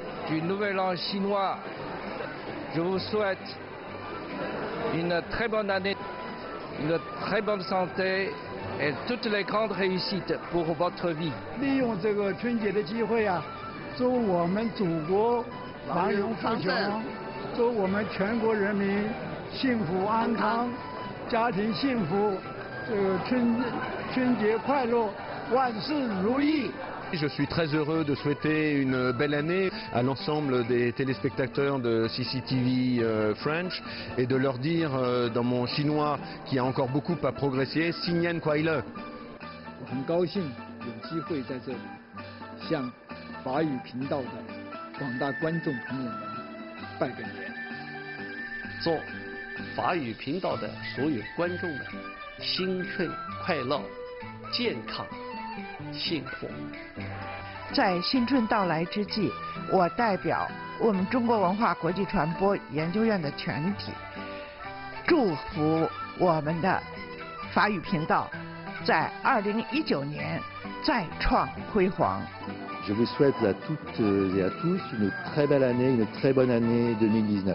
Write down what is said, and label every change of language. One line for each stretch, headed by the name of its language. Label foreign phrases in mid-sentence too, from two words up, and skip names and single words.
French: du Nouvel An chinois. Je vous souhaite une très bonne année, une très bonne santé et toutes les grandes réussites pour votre vie.
Chinese: 利用这个春节的机会啊，祝我们祖国繁荣富强，祝我们全国人民幸福安康，家庭幸福，这个春节快乐，万事如意。
French: Je suis très heureux de souhaiter une belle année à l'ensemble des téléspectateurs de CCTV French et de leur dire dans mon chinois qui a encore beaucoup à progresser,
Chinese: 新年快乐。我很高兴有机会在这里向法语频道的广大观众朋友们拜个年，祝法语频道的所有观众们新春快乐、健康、幸福。在新春到来之际，我代表我们中国文化国际传播研究院的全体，祝福我们的法语频道在2019年再创辉煌。
French: Je vous souhaite à toutes et à tous une très belle année, une très bonne année 2019.